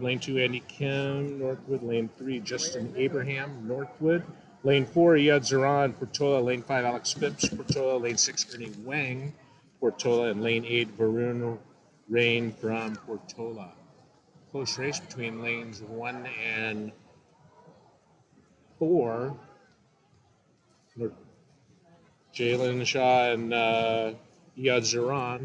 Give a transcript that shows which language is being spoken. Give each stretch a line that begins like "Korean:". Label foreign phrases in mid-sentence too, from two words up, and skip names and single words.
English: Lane 2, Andy Kim, Northwood. Lane 3, Justin Abraham, Northwood. Lane 4, Iyad Zaran, Portola. Lane 5, Alex Phipps, Portola. Lane 6, Ernie Wang, Portola. And lane 8, Varun Rain from Portola. Close race between lanes 1 and 4. Jalen Shaw and Iyad Zaran.